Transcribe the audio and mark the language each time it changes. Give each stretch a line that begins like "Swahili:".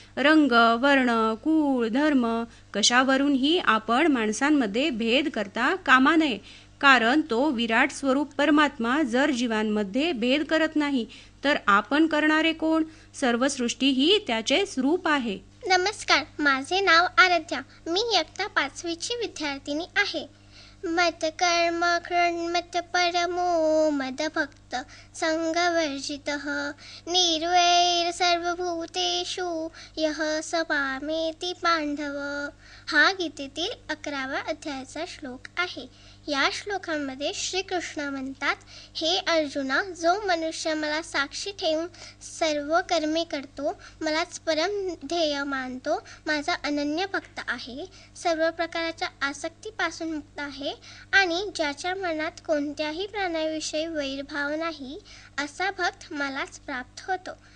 Marathi: रंग, वर्ण, कुळ, धर्म कशावरूनही आपण माणसांमध्ये भेद करता कामा नये. कारण तो विराट स्वरूप परमात्मा जर जीवांमध्ये भेद करत नाही तर आपण करणारे कोण? सर्व सृष्टी ही त्याचेच रूप आहे. नमस्कार, माझे नाव आराध्या. मी इयत्ता 5वीची विद्यार्थिनी आहे.
Sanskrit: मत कर्म कृण्मत परमो मदभक्त संगवर्जितः निर्वैर सर्वभूतेषु यः स मामेति पांडव.
Marathi: हा गीतेतील 11व्या अध्यायाचा श्लोक आहे. या श्लोकामध्ये श्रीकृष्ण म्हणतात, हे अर्जुना, जो मनुष्य मला साक्षी ठेवून सर्व कर्मे करतो, मलाच परम ध्येय मानतो, माझा अनन्य भक्त आहे, सर्व प्रकारच्या आसक्तीपासून मुक्त आहे आणि ज्याच्या मनात कोणत्याही प्राण्याविषयी वैरभाव नाही, असा भक्त मलाच प्राप्त होतो.